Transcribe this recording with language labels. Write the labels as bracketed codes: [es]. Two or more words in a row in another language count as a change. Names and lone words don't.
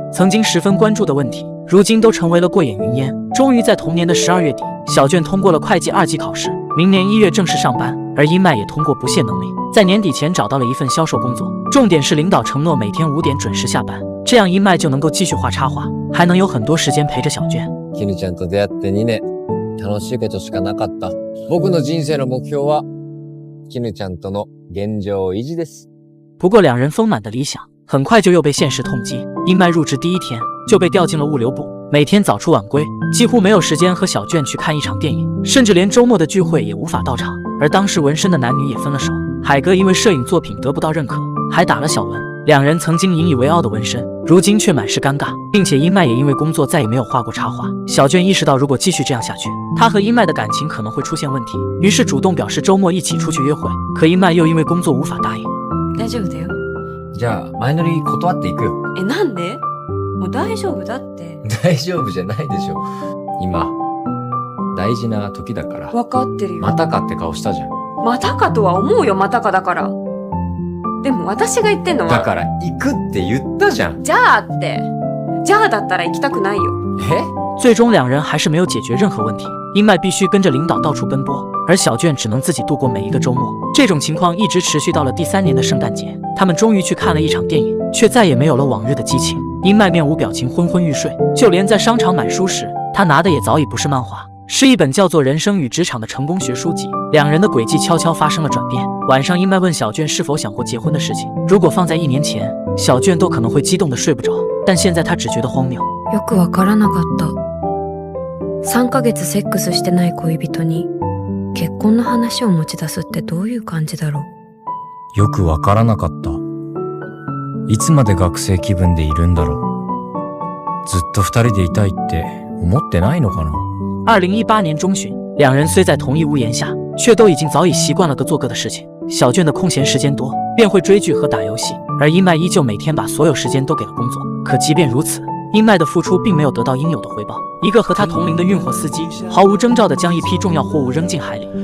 [zh] 曾经十分关注的问题，如今都成为了过眼云烟。终于在同年的12月底，小卷通过了会计2级考试，明年1月正式上班。而英麦也通过不懈能力，在年底前找到了一份销售工作，重点是领导承诺每天5点准时下班，这样英麦就能够继续画插画，还能有很多时间陪着小卷。 [ja] 絹ちゃんと出会って2年、楽しいことしかなかった。僕の人生の目標は絹ちゃんとの現状維持です。 [zh] 不过两人丰满的理想很快就又被现实痛击。英麦入职第1天就被调进了物流部，每天早出晚归，几乎没有时间和小卷去看一场电影，甚至连周末的聚会也无法到场。而当时纹身的男女也分了手，海哥因为摄影作品得不到认可，还打了小文。两人曾经引以为傲的纹身，如今却满是尴尬，并且英麦也因为工作再也没有画过插画。小卷意识到，如果继续这样下去，他和英麦的感情可能会出现问题，于是主动表示周末一起出去约会。可英麦又因为工作无法答应。 [ja] 大丈夫だよ。じゃあ前乗り断っていくよ。なんで？もう大丈夫だって。大丈夫じゃないでしょ。今大事な時だから。わかってるよ。またかって顔したじゃん。またかとは思うよ、またかだから。でも私が言ってんのは。だから行くって言ったじゃん。じゃあって。じゃあだったら行きたくないよ。 [zh] 最终两人还是没有解决任何问题，英麦必须跟着领导到处奔波，而小卷只能自己度过每一个周末。这种情况一直持续到了第3年的圣诞节，他们终于去看了一场电影，却再也没有了往日的激情。英麦面无表情，昏昏欲睡，就连在商场买书时，他拿的也早已不是漫画，是一本叫做《人生与职场的成功学》书籍。两人的轨迹悄悄发生了转变。晚上，英麦问小卷是否想过结婚的事情，如果放在1年前，小卷都可能会激动的睡不着，但现在他只觉得荒谬。 [ja] よくわからなかった。3ヶ月セックスしてない恋人に結婚の話を持ち出すってどういう感じだろう。よくわからなかった。いつまで学生気分でいるんだろう。ずっと2人でいたいって思ってないのかな。 [zh] 2018 年中旬，两人虽在同一屋檐下，却都已经早已习惯了各做各的事情。小卷的空闲时间多，便会追剧和打游戏，而英麦依旧每天把所有时间都给了工作。可即便如此，英麦的付出并没有得到应有的回报。一个和他同龄的运货司机毫无征兆地将一批重要货物扔进海里。